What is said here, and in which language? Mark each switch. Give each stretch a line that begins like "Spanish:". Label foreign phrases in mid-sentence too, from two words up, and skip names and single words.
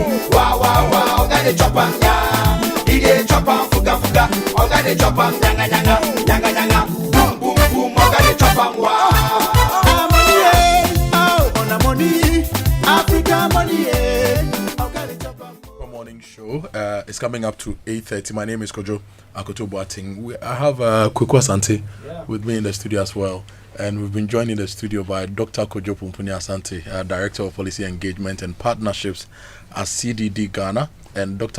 English: Wow, I got the chop on ya. Ile chop on fuga, I got the chop on nyanga. Boom, I got the chop on wow. Money, Africa money, Morning show is coming up to 8:30. My name is Kojo, Akoto Boateng. I have Kwekwa Sante with me in the studio as well. And we've been joined in the studio by Dr. Kojo Asante, Director of Policy Engagement and Partnerships at CDD Ghana, and Dr.